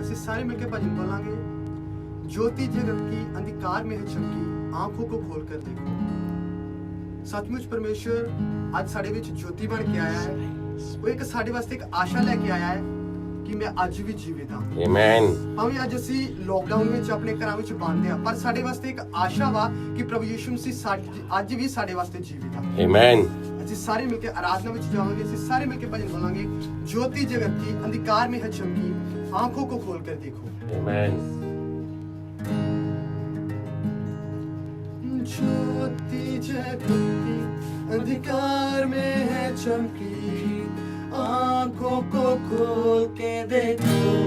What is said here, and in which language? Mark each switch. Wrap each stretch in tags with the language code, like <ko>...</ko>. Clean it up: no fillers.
<pa>ਅਸੀਂ ਸਾਰੇ</pa> <hi>मिलकर भजन बोलांगे। ज्योति जगत की अंधकार में है चमकी, आंखों को खोलकर देखो। सचमुच परमेश्वर आज</hi> <pa>ਸਾਡੇ ਵਿੱਚ</pa> <hi>ज्योति बन के आया है।</hi> <pa>वो एक ਸਾਡੇ ਵਾਸਤੇ ਇੱਕ ਆਸ਼ਾ ਲੈ ਕੇ ਆਇਆ ਹੈ ਕਿ ਮੈਂ ਅੱਜ ਵੀ ਜੀਵਿਤ ਹਾਂ। ਆਮੀਨ। ਭਾਵੇਂ ਅੱਜ ਅਸੀਂ ਲੋਕਡਾਊਨ ਵਿੱਚ ਆਪਣੇ ਘਰਾਂ ਵਿੱਚ ਬੰਦ ਹਾਂ, ਪਰ ਸਾਡੇ ਵਾਸਤੇ ਇੱਕ ਆਸ਼ਾ ਵਾ ਕਿ ਪ੍ਰਭੂ ਯਿਸੂ ਮਸੀਹ ਅੱਜ ਵੀ ਸਾਡੇ ਵਾਸਤੇ ਜੀਵਿਤ ਆ। ਆਮੀਨ। ਅਸੀਂ ਸਾਰੇ ਮਿਲ ਕੇ आराधना ਵਿੱਚ ਜਾਵਾਂਗੇ। ਅਸੀਂ ਸਾਰੇ</pa> <hi>मिल के भजन बोलेंगे। ज्योति जगत की अंधकार में है चमकी, आंखों को खोलकर देखो। आमीन। ज्योति जगत की अंधकार में है चमकी, आंखों को खोल के देखो।</hi>